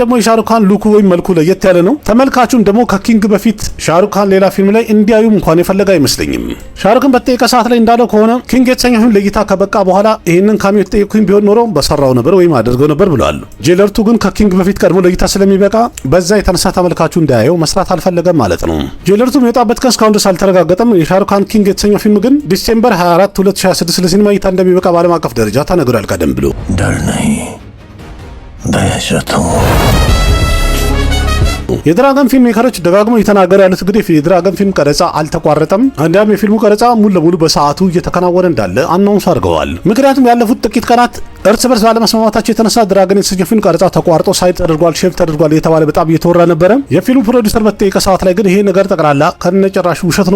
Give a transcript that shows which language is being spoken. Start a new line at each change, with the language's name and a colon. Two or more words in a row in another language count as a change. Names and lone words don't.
Amharic: ደግሞ የሻሩክ ካን ሉኩ ወይም መልኩ ለየት ያለ ነው። ተመልካቹም ደግሞ ከኪንግ በፊት ሻሩክ ካን ሌላ ፊልም ላይ እንዲያዩም እንኳን የፈለገ አይመስለኝም። ሻሩክን በጠየቀ ሰዓት ላይ እንዳለው ከሆነ ኪንግ የተሰኘው ፊልም ለእይታ ከበቃ በኋላ ይህንን ካሚዮ ተጠየቅኩኝ ቢሆን ኖሮ በሰራው ነበር ወይም አድርገው ነበር ብለዋል። ጄለርቱ ግን ከኪንግ በፊት ቀድሞ ለእይታ ስለሚበቃ በዛ የተነሳ ተመልካቹ እንዳያየው መስራት አልፈለገም ማለት ነው። ጄለርቱ የሚወጣበት ቀን እስካሁን ድረስ አልተረጋገጠም። የሻሩክ ካን ኪንግ የተሰኘው ፊልም ግን ዲሴምበር 24 2026 ለሲኒማ እይታ እንደሚበቃ በዓለም አቀፍ ደረጃ ተነግሯል ቀደም ብሎ።
Hindi: डर नहीं दहशत हूं।
Amharic: የድራገን ፊልም ሜከሮች ደጋግመው እየተናገሩ ያሉት እንግዲህ የድራገን ፊልም ቀረጻ አልተቋረጠም፣ እንዲያም የፊልሙ ቀረጻ ሙሉ ለሙሉ በሰዓቱ እየተከናወነ እንዳለ አናውንስ አድርገዋል። ምክንያቱም ያለፉት ጥቂት ቀናት እርስ በርስ ባለመስማማታቸው የተነሳ ድራገን የተሰኘው ፊልም ቀረጻ ተቋርጦ ሳይድ ተደርጓል፣ ሼፍ ተደርጓል እየተባለ በጣም እየተወራ ነበረ። የፊልሙ ፕሮዲውሰር በተጠየቀ ሰዓት ላይ ግን ይሄ ነገር ጠቅላላ ከነጨራሹ ውሸት ነው